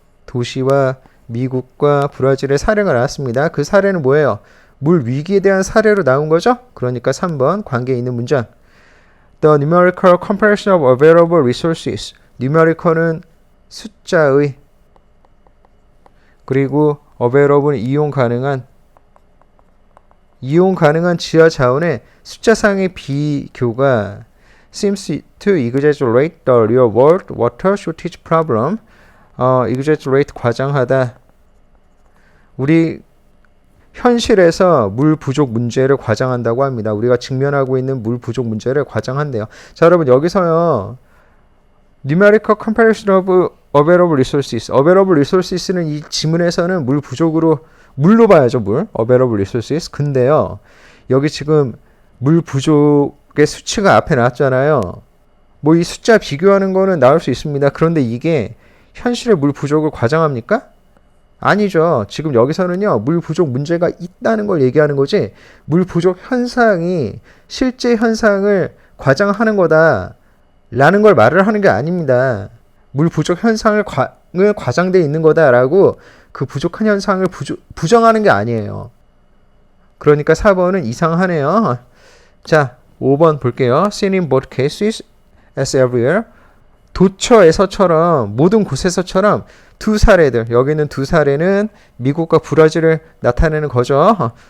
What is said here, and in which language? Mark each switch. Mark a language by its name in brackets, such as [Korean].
[Korean] 도시와 미국과 브라질의 사례가 나왔습니다. 그 사례는 뭐예요? 물 위기에 대한 사례로 나온 거죠? 그러니까 3번 관계에 있는 문장. [English] The numerical comparison of available resources. [Korean] numerical은 숫자의, 그리고 available은 이용 가능한 지하 자원의 숫자상의 비교가 [English] seems to exaggerate the real world water shortage problem. [Korean] exaggerate 과장하다. 우리 현실에서 물 부족 문제를 과장한다고 합니다. 우리가 직면하고 있는 물 부족 문제를 과장한대요. 자, 여러분 여기서요. [English] numerical comparison of available resources. [Korean] available resources는 이 지문에서는 물 부족으로 물로 봐야죠, 물. [English] available resources. [Korean] 근데요. 여기 지금 물 부족의 수치가 앞에 나왔잖아요. 뭐 이 숫자 비교하는 거는 나올 수 있습니다. 그런데 이게 현실의 물 부족을 과장합니까? 아니죠. 지금 여기서는요. 물 부족 문제가 있다는 걸 얘기하는 거지 물 부족 현상이 실제 현상을 과장하는 거다 라는 걸 말을 하는 게 아닙니다. 물 부족 현상을 과장돼 있는 거다라고 그 부족한 현상을 부정하는 게 아니에요. 그러니까 4번은 이상하네요. 자, 5번 볼게요. [English] Seen in both cases as everywhere. [Korean] 도처에서처럼 모든 곳에서처럼 두 사례들, 여기는 두 사례는 미국과 브라질을 나타내는 거죠.